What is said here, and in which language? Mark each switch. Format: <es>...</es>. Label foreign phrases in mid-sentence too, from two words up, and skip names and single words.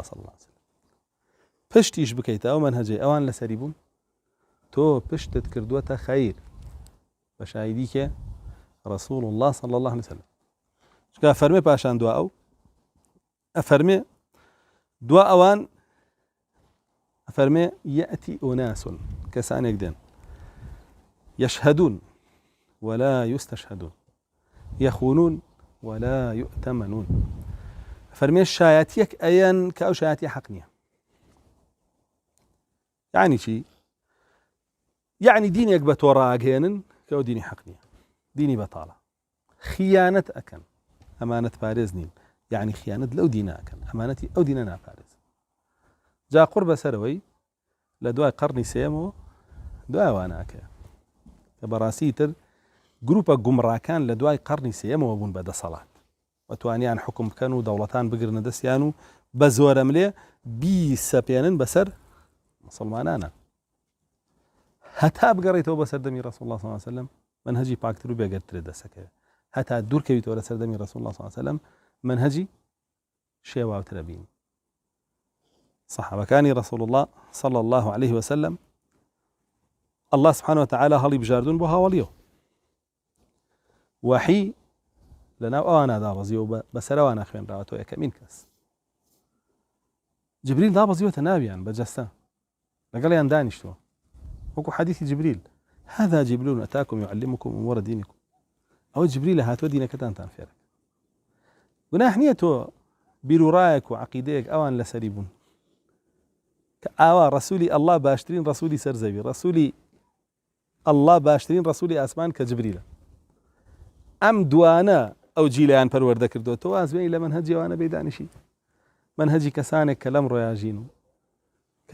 <ar>صلى الله عليه وسلم</ar> <ckb>پشتیش بکەیتە ئەو مەنهەجەی ئەوان لەسەری بوون تۆ پشتت کردووەتە خەیر بە شاهیدی کە</ckb> <ar>رسول الله صلى الله عليه وسلم</ar> <ckb>چکە فەرمێ پاشان دوا ئەو ئەفەرمێ دوا ئەوان ئەفەرمێ</ckb> <ar>یەئتی ئوناس</ar> <ckb>کەسانێک دێن</ckb> <ar>يشهدون ولا يستشهدون يخونون ولا يؤتمنون</ar> <ckb>فەرمێ شایەتیەک ئەیەن کە ئەو شایەتی حەق نییە. یعنی چی؟ یعنی دینێک بە تۆ ڕاگەێنن کە ئەو دینی حەق نییە دینی بەتاڵە خیانەت ئەکەن ئەمانەت پارێز نین یعنی خیانەت لەو دینە ئەکەن ئەمانەتی ئەو دینە ناپارێز. جا قوڕ بەسەرەوەی لە دوای قەرنی سێمەوە دوای ئەوانەکە کە بەڕاستی تر گروپە گومڕاکان لە دوای قەرنی سێمەوە بوون بە دەسەڵات و توانیان حکم بکەن و دەوڵەتان بگرنە دەستیان و بە زۆرەم لێ بیسەپێنن بەسەر مسلمانانە هەتا بگەڕێتەوە بە سەردەمی</ckb> <ar>رسول الله صلى الله عليه وسلم</ar> <ckb>منهجی پاکتر و بێگەرترە دەسەکەوێت هەتا دوورکەویتەوە لە سەردەمی</ckb> <ar>رسول الله صلى الله عليه وسلم</ar> <ckb>منهجی شێواوترە بین. صحابەکانی</ckb> <ar>رسول الله صلى الله عليه وسلم الله سبحانه وتعالى</ar> <ckb>هەڵی بژاردون بۆ هاوڵیەوە وحی لەناو ئەوانە دابەزیەوە بەسەرەوانە خوێنراوەتەوە یەکەمین کەس جبریل دابەزیوەتە ناویان بەجەستە لەگەڵیان دانیشتووە وەکو حەدیثی جبریل</ckb> <ar>هذا جبريل أتاكم يعلمكم أمور دينكم</ar> <ckb>ئەوە جبریلە هاتووە دینەکەتانتان فێرە. گوناح نییە تۆ بیر و ڕایەک و عەقیدەیەک ئەوان لەسەری بوون کە ئاوا ڕەسوولی الله باشترین ڕەسوولی سەرزەوی ڕەسوولی الله باشترین ڕەسوولی ئاسمان کە جبریلە ئەم دوانە ئەو جیلیان پەروەردە کردووە تۆ ئازبێنی لە مەنهەجی ئەوانە بێدانیشی مەنهەجی کەسانێک کە لەم ڕۆیاژین و کە</ckb>